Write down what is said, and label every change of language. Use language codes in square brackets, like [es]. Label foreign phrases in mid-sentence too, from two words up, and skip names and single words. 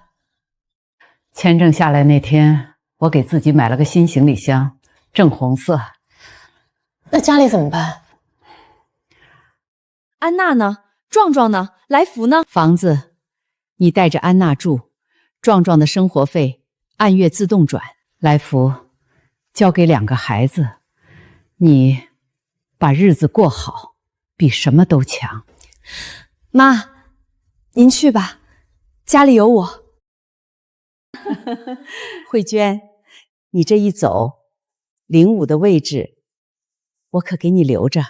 [zh] 簽證下來那天，我給自己買了個新行李箱，正紅色。那家裡怎麼辦？安娜呢？壯壯呢？來福呢？房子，你帶着安娜住，壯壯的生活費按月自動轉，來福交給 2個孩子，你把日子過好，比什麼都強。媽，您去吧，家裡有我。慧娟，你這一走，05的位置我可給你留着。